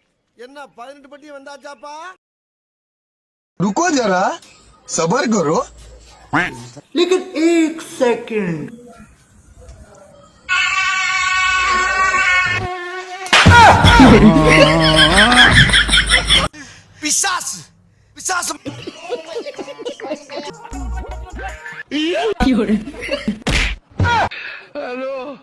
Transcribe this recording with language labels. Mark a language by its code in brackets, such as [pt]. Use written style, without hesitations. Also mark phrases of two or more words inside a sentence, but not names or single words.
[ta] என்ன 18 பட்டி வந்தாச்சாப்பா? [hi] रुको जरा सबर करो लेकिन एक सेकंड [ta] பிசாசு பிசாசு ஹலோ